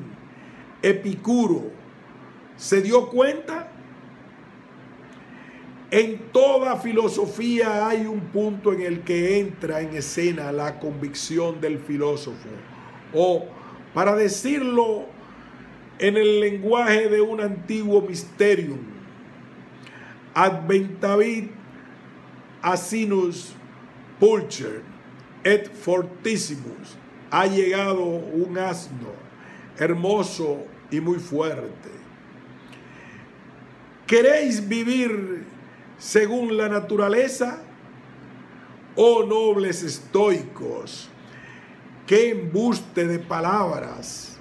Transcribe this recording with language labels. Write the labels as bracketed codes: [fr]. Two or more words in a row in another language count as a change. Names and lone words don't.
[es] Epicuro se dio cuenta. En toda filosofía hay un punto en el que entra en escena la convicción del filósofo, o, para decirlo en el lenguaje de un antiguo mysterium, [la] adventavit asinus pulcher et fortissimus, [es] ha llegado un asno hermoso y muy fuerte. ¿Queréis vivir según la naturaleza? Oh nobles estoicos, qué embuste de palabras.